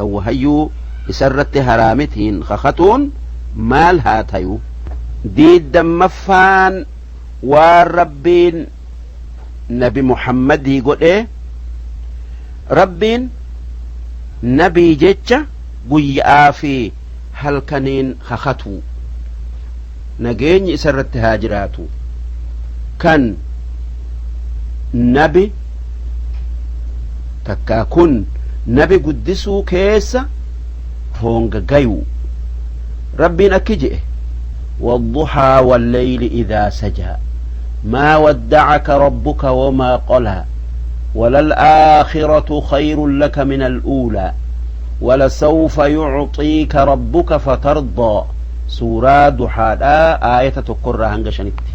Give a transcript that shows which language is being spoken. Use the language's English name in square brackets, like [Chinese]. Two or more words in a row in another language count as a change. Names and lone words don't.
[Oromo] wahayyuu isarratti haraamitiin kakatuun maal haa tayu diidammaffaan waan rabbiin nabi muhammadii godhee rabbiin nabii jecha guyyaa fi halkaniin kakatuu nageenyi isa irratti haa jiraatu kan nabi takkaa kun nabi guddisuu keessa honga gayuu rabbiin akki je'e [Arabic] والضحى والليل إذا سجى ما ودعك ربك وما قلى وللآخرة خير لك من الأولى ولسوف يعطيك ربك فترضى سورة ضحى آية تقرأ هنجشنت